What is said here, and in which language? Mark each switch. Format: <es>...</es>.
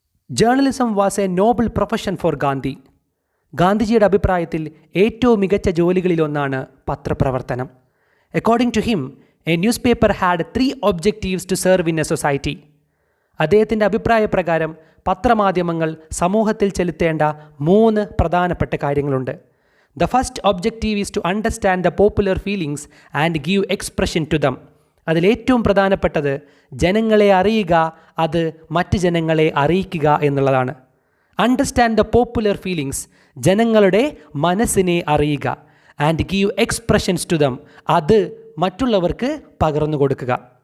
<en>Journalism was a noble profession for Gandhi.</en> <ml>ഗാന്ധിജിയുടെ അഭിപ്രായത്തിൽ ഏറ്റവും മികച്ച ജോലികളിലൊന്നാണ് പത്രപ്രവർത്തനം.</ml> <en>According to him, a newspaper had 3 objectives to serve in a society.</en> <ml>അദ്ദേഹത്തിൻ്റെ അഭിപ്രായപ്രകാരം പത്രമാധ്യമങ്ങൾ സമൂഹത്തിൽ ചെലുത്തേണ്ട 3 പ്രധാനപ്പെട്ട കാര്യങ്ങളുണ്ട്.</ml> <en>The first objective is to understand the popular feelings and give expression to them.</en> <ml>അതിലേറ്റവും പ്രധാനപ്പെട്ടത് ജനങ്ങളെ അറിയുക, അത് മറ്റ് ജനങ്ങളെ അറിയിക്കുക എന്നുള്ളതാണ്.</ml> <en>understand the popular feelings,</en> <ml>ജനങ്ങളുടെ മനസ്സിനെ അറിയുക.</ml> <en>and give expressions to them,</en> <ml>അത് മറ്റുള്ളവർക്ക് പകർന്നു കൊടുക്കുക.</ml>